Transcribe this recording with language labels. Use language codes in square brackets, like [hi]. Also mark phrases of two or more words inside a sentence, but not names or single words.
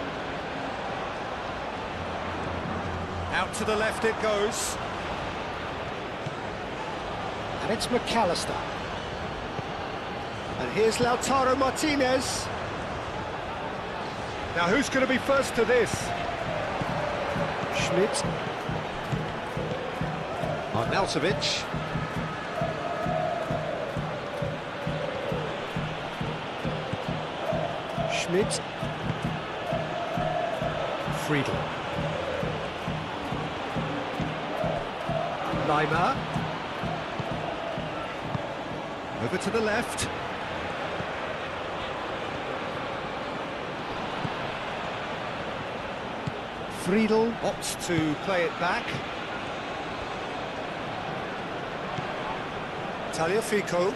[en] Out to the left it goes. And it's McAllister. And here's Lautaro Martinez. Now who's going to be first to this? Schmidt. Arnautovic. Schmidt. Friedel. Lima. Over to the left. Friedel opts to play it back. Tagliafico.